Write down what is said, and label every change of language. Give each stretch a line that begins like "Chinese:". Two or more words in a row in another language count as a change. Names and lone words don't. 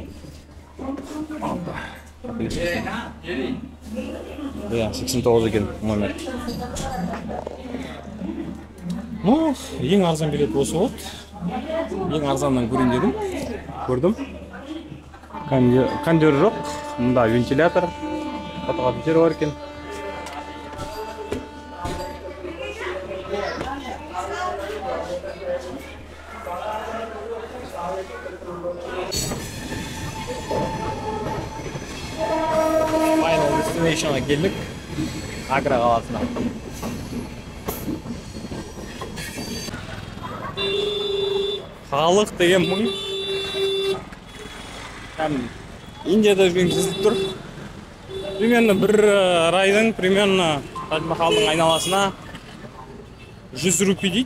Kazakh: Ja, 89 екен номер. Ну, ең арзан билет осы болды. Ең арзаннан көрейін дедім. Көрдім. Кондер жоқ. Мұнда вентилятор. Фотокопиятор бар екен.
English: Final destination'a
Turkish: geldik.
Kazakh: Agra қаласына. Халық деген мың. Индияда жүрген кезіп тұр. Примерно бір райдың, примерно Тадж-Махалдың айналасына 100 рупий дейді.